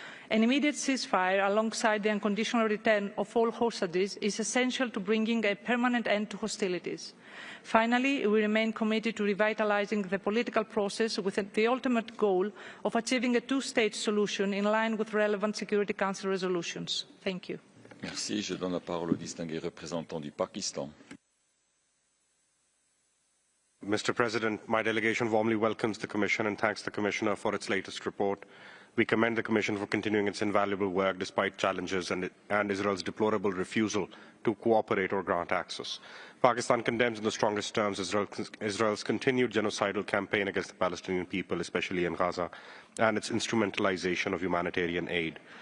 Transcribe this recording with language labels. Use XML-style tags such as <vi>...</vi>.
<en>An immediate ceasefire alongside the unconditional return of all hostages is essential to bringing a permanent end to hostilities. Finally, we remain committed to revitalizing the political process with the ultimate goal of achieving a two-state solution in line with relevant Security Council resolutions. Thank you.</en> <fr>Merci. Je donne la parole au distingué représentant du Pakistan.</fr> <en>Mr. President, my delegation warmly welcomes the Commission and thanks the Commissioner for its latest report. We commend the Commission for continuing its invaluable work despite challenges and Israel's deplorable refusal to cooperate or grant access. Pakistan condemns in the strongest terms Israel's continued genocidal campaign against the Palestinian people, especially in Gaza, and its instrumentalization of humanitarian aid.</en>